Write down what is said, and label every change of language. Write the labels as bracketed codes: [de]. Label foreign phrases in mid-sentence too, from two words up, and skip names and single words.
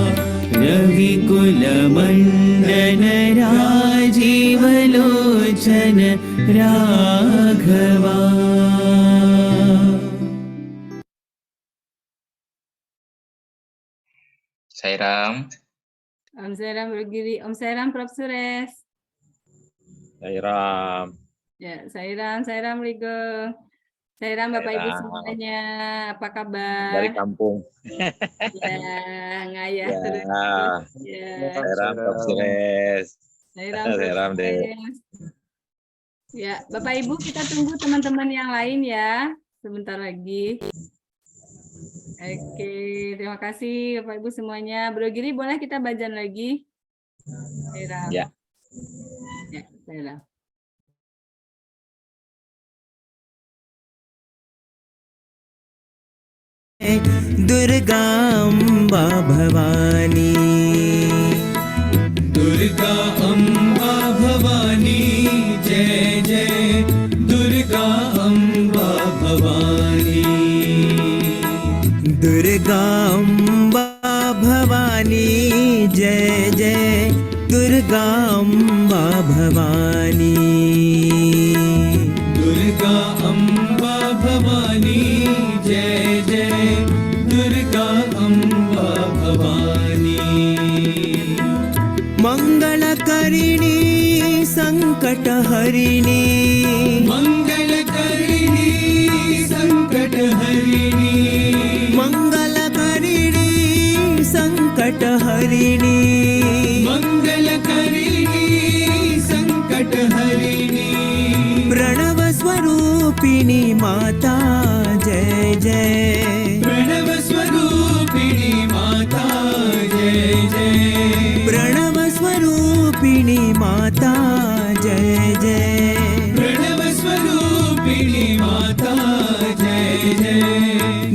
[sa] रविकुलमण्डन राजीवलोचन राघवा [id] Sairam. Om Sairam Bro Giri, Om Sairam Prof Suresh. Sairam. Ya, Sairam Rigo. Sairam Bapak Ibu Sairam. semuanya, apa kabar? Dari kampung. Ya, ngayah Ya. terus. Ya, Sairam, Prof. Suresh. Sairam Prof Sairam, Dek. Suresh. Ya, Bapak Ibu kita tunggu teman-teman yang lain ya, sebentar lagi. Oke, terima kasih Bapak Ibu semuanya. Bro Giri boleh kita bajan lagi? Sairam. Ya. Ya, Sairam. [sa] दुर्गाम्बा भवानी दुर्गा अम्बा भवानी जय जय दुर्गा अम्बा भवानी दुर्गाम्बा भवानी जय जय दुर्गाम्बा भवानी दुर्गा अम्बा भवानी जय जय दुर्गा अम्बा भवानी मङ्गलकरिणी सङ्कटहरिणी मङ्गलकरिणी सङ्कटहरिणी मङ्गलकरिणी सङ्कटहरिणी मङ्गलकरिणी सङ्कटहरिणी प्रणवस्वरूपिणी माता जय जय प्रणवस्वरूपिणी माता जय जय प्रणवस्वरूपिणी माता जय जय प्रणवस्वरूपिणी माता जय जय